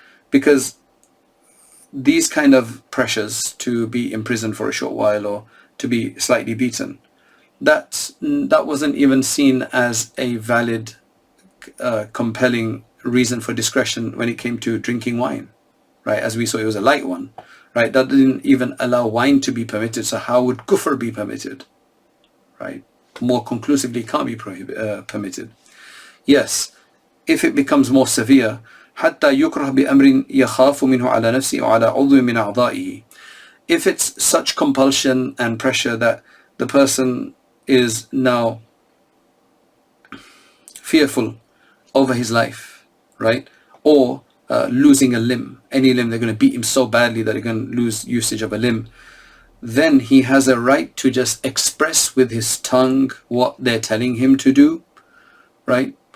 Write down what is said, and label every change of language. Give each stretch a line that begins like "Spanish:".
English: Because these kind of pressures, to be imprisoned for a short while or to be slightly beaten, that wasn't even seen as a valid compelling reason for discretion when it came to drinking wine, right? As we saw, it was a light one, right? That didn't even allow wine to be permitted. So how would kufr be permitted, right? More conclusively, can't be permitted. Yes, if it becomes more severe,
Arabic: حتى يكره بأمر يخاف منه على نفسه وعلى عضو من أعضائه.
English: If it's such compulsion and pressure that the person is now fearful over his life, right? Or losing a limb, any limb, they're going to beat him so badly that they're going to lose usage of a limb, then he has a right to just express with his tongue what they're telling him to do, right?